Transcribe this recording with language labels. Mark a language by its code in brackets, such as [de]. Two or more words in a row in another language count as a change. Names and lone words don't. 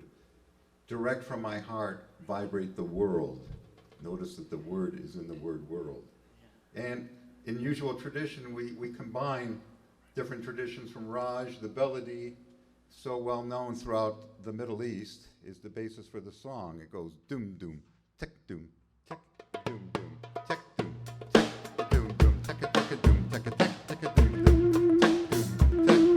[en] Direct from my heart, vibrate the world. Notice that the word is in the word world. And in usual tradition, we combine different traditions from Raj, the melody, so well known throughout the Middle East, is the basis for the song. It goes doom doom, tek doom, tek doom doom, tek doom, tek doom doom, tek a tek a doom, tek a tek tek a doom doom, tek doom